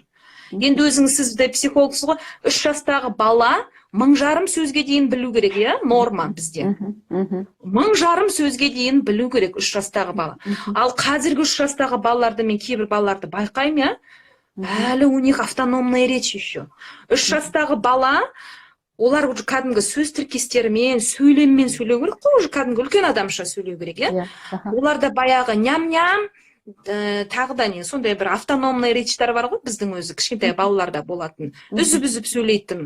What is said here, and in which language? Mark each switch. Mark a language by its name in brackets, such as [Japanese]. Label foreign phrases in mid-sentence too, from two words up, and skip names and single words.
[Kazakh] Енді өзіңіз, сіз де психологсыз ғой, 3 жастағы бала 1000 сөзге дейін білу керек, иә, норма бізде. 1000 сөзге дейін білу керек 3 жастағы бала. Ал қазіргі 3 жастағы балаларды, мен кейбір балаларды байқаймын, әлі [Russian] у них автономная речь еще. [Kazakh] 3 жастағы бала, олар уже кәдімгі сөз тіркестерімен, сөйлеммен сөйлеу керек қой, уже кәдімгі үлкен адамша сөйлеу керек, иә. Оларда баяғы ням-ням, тағы да не, сондай бір [Russian] автономный речьтар [Kazakh] бар ғой, біздің өзі кішкентай балаларда болатын, үзіп-үзіп сөйлейтін.